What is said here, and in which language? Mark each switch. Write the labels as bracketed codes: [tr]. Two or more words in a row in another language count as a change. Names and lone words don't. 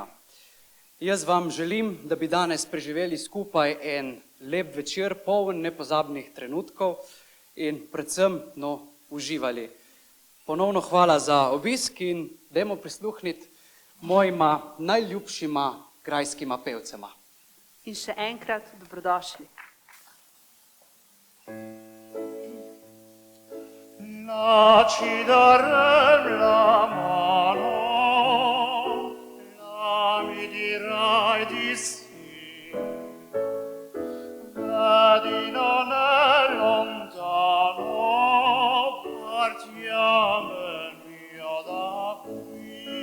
[sl] Jaz vam želim, da bi danes preživeli skupaj en lep večer, poln nepozabnih trenutkov in predvsem uživali. Ponovno hvala za obisk in dajmo prisluhniti mojima najljubšima grajskima pevcema. In še enkrat dobrodošli. [it] Ci darem la mano, la mi dirai di sì, vedi non è lontano, partiamo il mio da qui.